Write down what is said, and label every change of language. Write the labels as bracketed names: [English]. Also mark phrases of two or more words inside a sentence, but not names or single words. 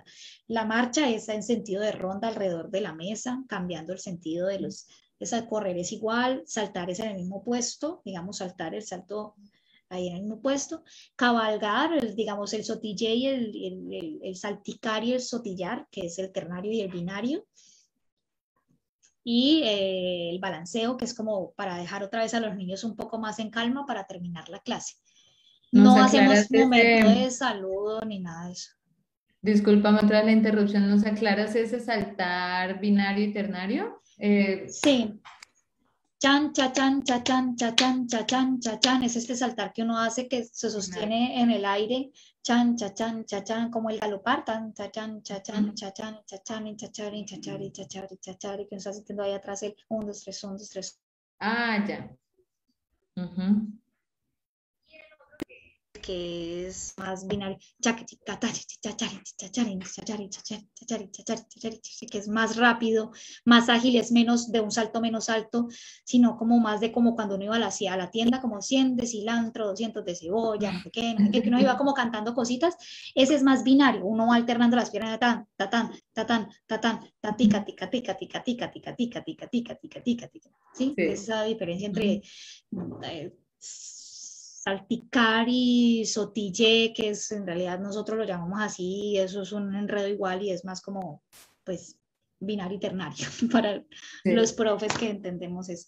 [Spanish] La marcha está en sentido de ronda alrededor de la mesa, cambiando el sentido de los, esa correr es igual, saltar es en el mismo puesto, digamos saltar el salto ahí en el mismo puesto, cabalgar, digamos el sotillé y el salticar y el sotillar, que es el ternario y el binario, y el balanceo, que es como para dejar otra vez a los niños un poco más en calma para terminar la clase. ¿Nos No aclaras hacemos momento ese, de saludo ni nada de eso. discúlpame otra vez la interrupción, ¿nos aclaras ese saltar binario y ternario? Sí, chan, cha, chan, cha, chan, cha, chan, cha, chan, cha, chan, es este saltar que uno hace que se sostiene en el aire, chan, cha, chan, cha, chan, como el galopar, tan, cha, chan, cha, chan, Ujú. cha, chan, cha, chan, cha, chari, cha, chari, cha, chari, cha, chari, que uno está sintiendo ahí atrás el 1, 2, 3, 1, 2, 3, Ah, ya. Ujú. que es más binario, que es más rápido, más ágil, es menos de un salto menos alto, sino como más de como cuando uno iba a la tienda, como 100 de cilantro, 200 de cebolla, no sé qué, no sé qué, que uno iba como cantando cositas, ese es más binario, uno va alternando las piernas, tan, tatán, tatán, tatán, tatica, tica, tica, tica, tica, tica, tica, tica, tica, tica, tica, tica, ¿sí? Sí. Esa diferencia entre Ujú. salpicar y sotille, que es en realidad nosotros lo llamamos así, eso es un enredo igual y es más como, pues, binario y ternario para los Sí. profes que entendemos esto.